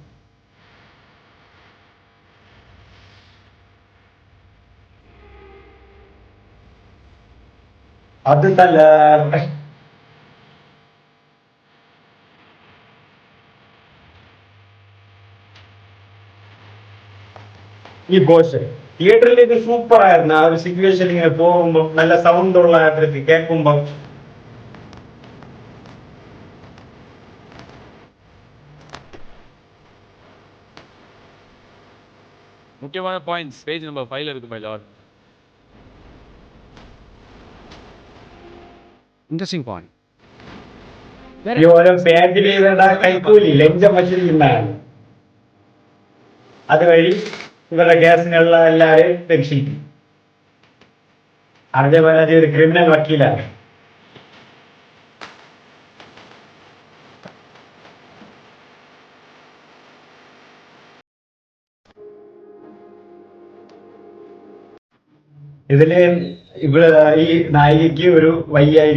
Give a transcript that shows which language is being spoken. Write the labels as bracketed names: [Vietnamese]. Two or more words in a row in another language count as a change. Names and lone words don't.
[Malayalam] അത് തല്ല ഈ ബോസ് തിയേറ്ററിൽ ഇത് സൂപ്പർ ആയിരുന്നു. ആ ഒരു സിറ്റുവേഷൻ ഇങ്ങനെ പോകുമ്പോൾ നല്ല സൗണ്ട് ഉള്ള കേൾക്കുമ്പോൾ [Tamil] முக்கியமான [English] points page number [Tamil] 5ல இருக்கு [English] my lord. Interesting point. [Malayalam] ഈ ഓരോ പേജിൽ ഇവരുടെ കൈക്കൂലി ലഞ്ചം വച്ചിരിക്കുന്നതാണ്. അതുവഴി ഇവരുടെ കേസിനുള്ള എല്ലാവരെയും രക്ഷിക്കും. RJ ബാലാജി ഒരു ക്രിമിനൽ വക്കീലാണ്. ഇതില് ഇവിടെ ഈ നായികയ്ക്ക് ഒരു വൈയായിക ഉണ്ട്.